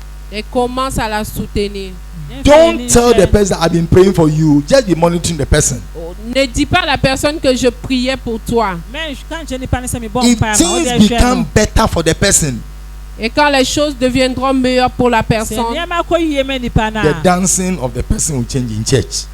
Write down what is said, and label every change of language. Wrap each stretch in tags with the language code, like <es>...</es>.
<fr>Et commence à la soutenir.</fr> <en>Don't tell the person I've been praying for you. Just be monitoring the person.</en> <fr>Ne dis pas à la personne que je priais pour toi.</fr> <en>If things become better for the person,</en> <fr>Et quand les choses deviendront meilleures pour la personne,</fr> <en>the dancing of the person will change in church.</en>